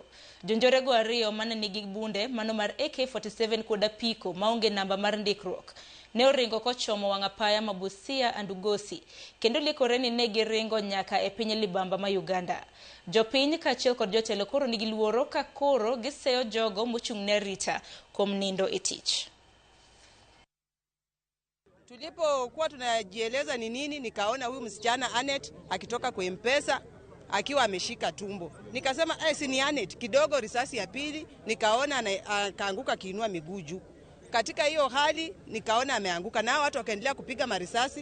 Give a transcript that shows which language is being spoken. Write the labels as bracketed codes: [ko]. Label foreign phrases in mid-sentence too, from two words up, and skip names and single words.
[luo] Jonjore go ariyo mane nigi bunde mano mar AK47 kod apiko maonge namba mar ndikruok ne oringo kochomo wang' apaya Mabusia Andugosi kendo likore ni ne giringo nyaka e piny libamba ma Uganda. Jopiny kaachiel kod jotelo koro nigi luoro ka koro giseyo jogo mochung' ne rita kuom nindo e tich. [sw] Tulipokuwa tunajieleza ni nini, nikaona huyu msichana Anet akitoka kwa M-Pesa akiwa ameshika tumbo. Nikasema si ni Anet, kidogo risasi ya pili nikaona akaanguka kiinua miguu juu. Katika hiyo hali nikaona ameanguka, nao watu wakaendelea kupiga marisasi.